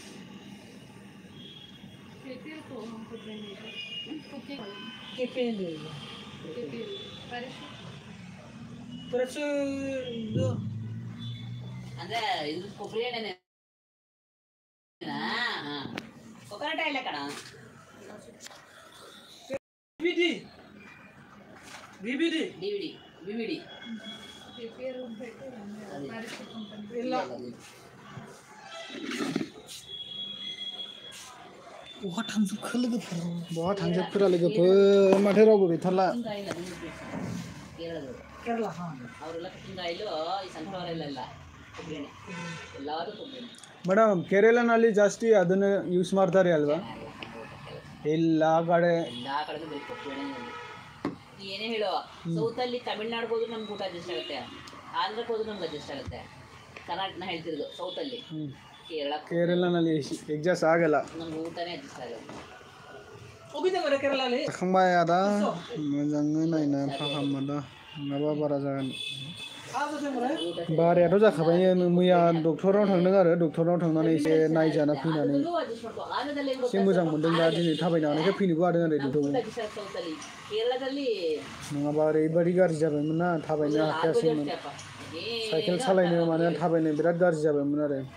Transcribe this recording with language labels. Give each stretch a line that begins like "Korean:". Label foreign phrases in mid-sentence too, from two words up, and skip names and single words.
Kannada: ಅಂದ್ರೆ ಇದು ಕೊಬ್ಬರಿ ಎಣ್ಣೆನೆ
English: coconut oil
Kannada: ಕಣ DVD
Bodo: बहा थांजोबखो लोगोफोर बहा थांजोबखोरा लोगोफोर माथो रावबो गैथारला केरला
Kannada: ಅವರೆಲ್ಲ ಕಟ್ಟಿಂಗಾಯಿಲು ಈ ಸನ್ಫ್ಲವರ್ ಇಲ್ಲ ಕೊಬ್ಬರಿ ಎಣ್ಣೆ ಎಲ್ಲರೂ ಕೊಬ್ಬರಿ ಎಣ್ಣೆ ಮೇಡಮ್ ಕೇರಳನಲ್ಲಿ ಜಾಸ್ತಿ ಅದನ್ನು ಯೂಸ್ ಮಾಡ್ತಾರೆ ಅಲ್ವಾ ಎಲ್ಲ ಕಡೆನೂ ಬರೀ ಕೊಬ್ಬರಿ ಎಣ್ಣೆ ಏನೇ ಹೇಳೋ ಸೌತಲ್ಲಿ ತಮಿಳ್ನಾಡಿಗೆ ಹೋದ್ರು ನಮ್ಗೆ ಊಟ ಅಡ್ಜಸ್ಟ್ ಆಗುತ್ತೆ ಆಂಧ್ರಕ್ಕೆ ಹೋದ್ರು ನಮ್ಗೆ ಅಡ್ಜಸ್ಟ್ ಆಗುತ್ತೆ ಕರ್ನಾಟಕನ ಹೇಳ್ತಿರೋದು ಸೌತಲ್ಲಿ ಕೇರಳನಲ್ಲಿ ಅಡ್ಜಸ್ಟ್ ಆಗಲ್ಲ ನಮ್ಗೆ ಊಟನೇ ಅಡ್ಜಸ್ಟ್ ಆಗಲ್ಲ
Bodo: जाखांबाय आदा मोजाङै नायना फाहाम आदा नङाबा बारा जागोन बारायाथ' जाखाबाय मैया डक्टरनाव थांदों आरो डक्टरनाव थांनानै एसे नायजाना फैनानै एसे मोजां मोनदों दा दिनै थाबायनो हानायखाय फैनोबो हादों आरो डिउटियाव नङाबा ओरैबायदि गाज्रि जाबायमोन ना थाबायनो हाखायासैमोन साइकेल सालायनो माने थाबायनो बिराद गाज्रि जाबायमोन आरो